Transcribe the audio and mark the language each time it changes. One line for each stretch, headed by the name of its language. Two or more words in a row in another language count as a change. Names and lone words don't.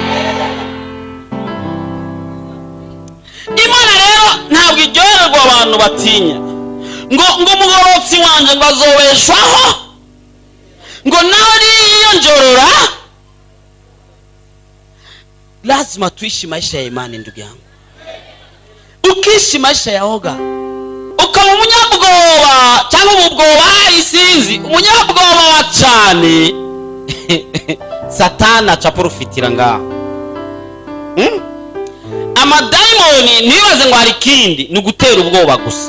Rundi: Imana rero ntabwo iryoherwa abantu batinya ngo umugorotsi wanje ngo azobeshwaho, ngo nawe yiyonjorora.
Swahili: lazima tuishi maisha ya imani ndugu yangu. Ukiishi maisha ya oga
Rundi: ukaba umunyabwoba cyangwa ubwoba isinzi umunyabwoba wa cyane Satana acaprofitira ngaho. Amadayimoni ntibaze ngo hari ikindi ni ugutera ubwoba gusa.